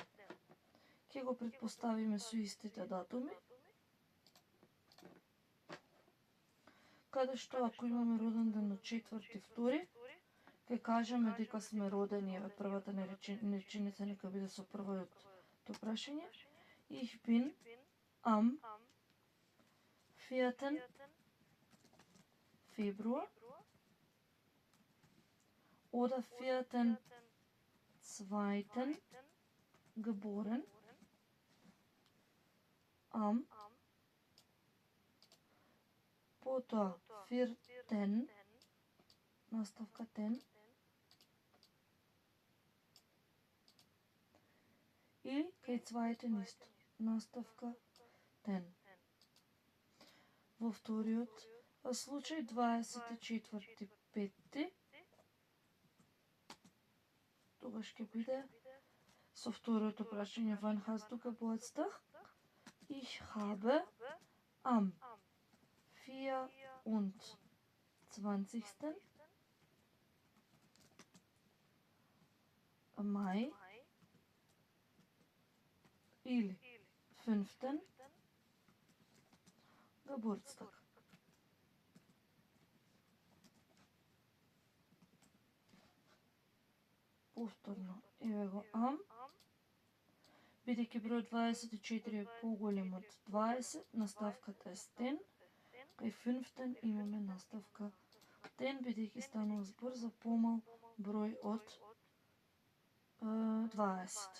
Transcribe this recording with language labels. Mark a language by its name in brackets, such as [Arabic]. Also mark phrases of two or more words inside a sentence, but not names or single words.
[Macedonian] Ќе го предпоставиме со истите датуми. каде што ако имаме роден ден на 4.2, ќе кажеме дека сме родени, еве првата реченица нека биде со првото прашање. [German] Ich bin am 4. Februar oder 4.2. geboren. Am потоа 4. [Macedonian] наставка ten и кај zweiten исто наставка ten. Во вториот случај 24.5. тогаш ќе биде со второто прашање [German] wann hast du Geburtstag? Ich habe am 24. Mai или 5. Geburtstag. [Macedonian] Повторно, еве го am. Бидејќи број 24 е поголем од 20, наставката е стен. Кај 5 имаме наставка ten, бидејќи станува збор за помал број од 20.